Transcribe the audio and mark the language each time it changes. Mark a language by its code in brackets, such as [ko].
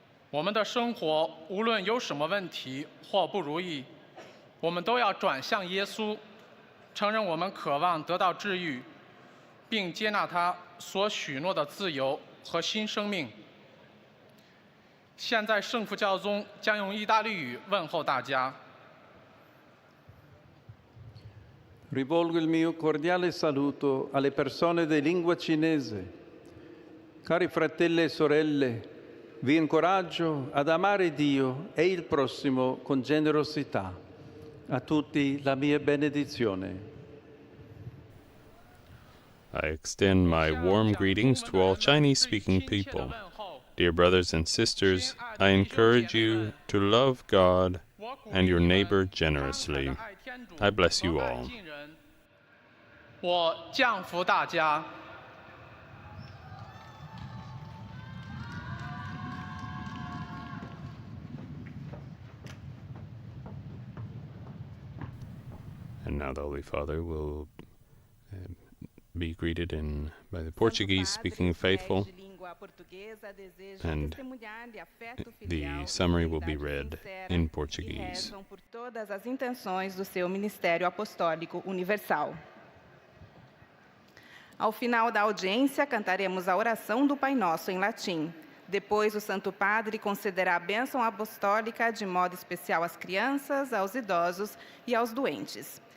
[zh] 我们的生活无论有什么问题或不如意，我们都要转向耶稣，承认我们渴望得到治愈，并接纳他所许诺的自由和新生命。现在圣父教宗将用意大利语问候大家。 [it] Rivolgo il mio cordiale saluto alle persone di lingua cinese. Cari fratelli e sorelle, vi incoraggio ad amare Dio e il prossimo con generosità. A tutti la mia benedizione. [en] I extend my warm greetings to all Chinese-speaking people. Dear brothers and sisters, I encourage you to love God and your neighbor generously. I bless you all. [zh] 我降福大家。 [en] And now the Holy Father will be greeted by the Portuguese-speaking faithful, and the summary will be read in Portuguese. [pt] Por todas as intenções do seu ministério apostólico universal. Ao final da audiência, cantaremos a oração do Pai Nosso em latim. Depois, o Santo Padre concederá a bênção apostólica de modo especial às crianças, aos idosos e aos doentes.